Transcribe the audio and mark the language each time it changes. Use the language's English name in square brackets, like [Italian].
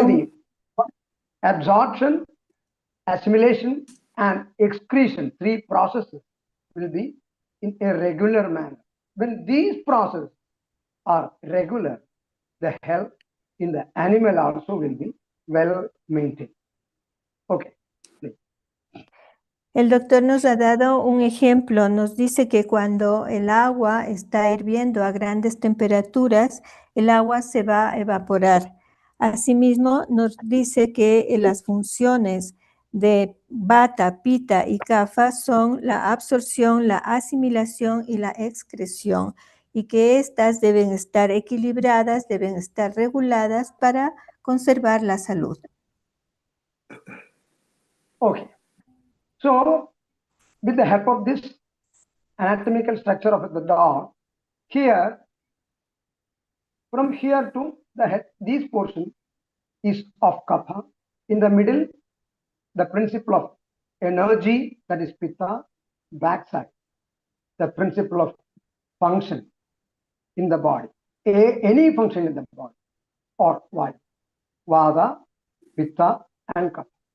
[English] only the absorption, assimilation, and excretion, three processes will be in a regular manner. When these processes are regular, the health in the animal also will be well maintained. Okay. [Spanish] El doctor nos ha dado un ejemplo, nos dice que cuando el agua está hirviendo a grandes temperaturas, el agua se va a evaporar. Asimismo, nos dice que las funciones de Vata, Pitta y Kapha son la absorción, la asimilación y la excreción, y que éstas deben estar equilibradas, deben estar reguladas para conservar la salud. [English] Okay. So, with the help of this anatomical structure of the dog, here, from here to the head, this portion is of kapha. In the middle, the principle of energy, that is pitta, backside, the principle of function in the body, any function in the body, or why, vata, pitta, and kapha.